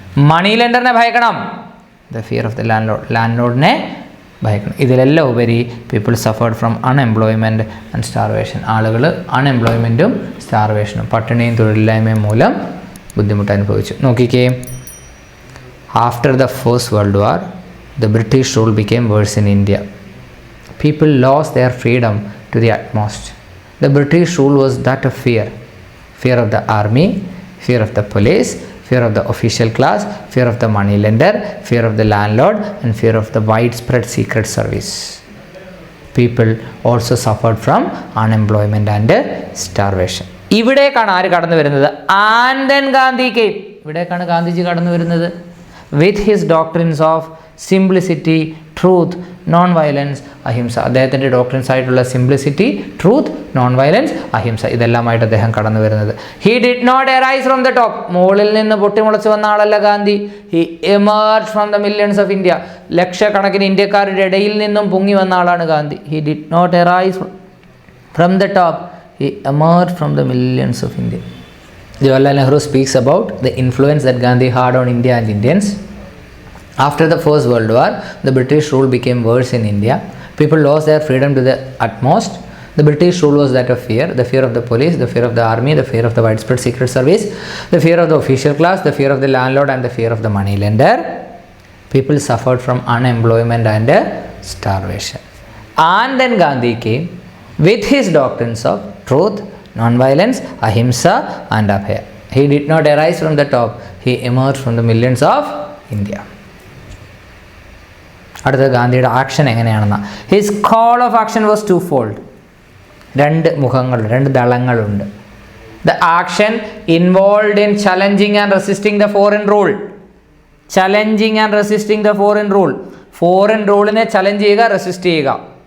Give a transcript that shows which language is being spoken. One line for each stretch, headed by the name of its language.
Malayalam: Money ലെൻഡറിനെ ഭയക്കണം.
English: The fear of the landlord.
Malayalam: Land ലോഡിനെ ഭയക്കണം. ഇതിലെല്ലാം ഉപരി
English: People suffered from unemployment and starvation.
Malayalam: ആളുകൾ അൺഎംപ്ലോയ്മെൻറ്റും സ്റ്റാർവേഷനും, പട്ടിണിയും തൊഴിലില്ലായ്മയും മൂലം ബുദ്ധിമുട്ട് അനുഭവിച്ചു. നോക്കിക്കേ.
English: After the First World War, the British rule became worse in India. People lost their freedom to the utmost. The British rule was that of fear. Fear of the army, fear of the police, fear of the official class, fear of the money lender, fear of the landlord, and fear of the widespread secret service. People also suffered from unemployment and starvation.
Malayalam: ഇവിടേക്കാണ് ആര് കടന്നു വരുന്നത്?
English: And then Gandhi came.
Malayalam: ഇവിടേക്കാണ് Gandhiji കടന്നു വരുന്നത്.
English: With his doctrines of simplicity, truth, non violence, ahimsa.
Malayalam: അദ്ദേഹത്തിൻ്റെ doctrines ആയിട്ടുള്ള simplicity, truth, non violence, അഹിംസ, ഇതെല്ലാമായിട്ട് അദ്ദേഹം കടന്നു വരുന്നത്.
English: He did not arise from the top.
Malayalam: മുകളിൽ നിന്ന് പൊട്ടിമുളച്ച് വന്ന ആളല്ല Gandhi.
English: He emerge from the millions of India.
Malayalam: ലക്ഷക്കണക്കിന് ഇന്ത്യക്കാരുടെ ഇടയിൽ നിന്നും പൊങ്ങി വന്ന ആളാണ് Gandhi.
English: He did not arise from the top. He emerged from the millions of India. Jawaharlal Nehru speaks about the influence that Gandhi had on India and Indians. After the First World War, the British rule became worse in India. People lost their freedom to the utmost. The British rule was that of fear. The fear of the police, the fear of the army, the fear of the widespread secret service, the fear of the official class, the fear of the landlord, and the fear of the money lender. People suffered from unemployment and starvation. And then Gandhi came with his doctrines of truth, non-violence, ahimsa and abhaya. He did not arise from the top. He emerged from the millions of India.
Malayalam: അടുത്ത ഗാന്ധിയുടെ action എങ്ങനെയാണെന്ന.
English: His call of action was twofold.
Malayalam: രണ്ട് മുഖങ്ങൾ, രണ്ട് ദളങ്ങളുണ്ട്.
English: The action involved in challenging and resisting the foreign rule. Challenging and resisting the foreign rule.
Malayalam: Foreign റൂളിനെ challenge ചെയ്യുക, resist ചെയ്യുക.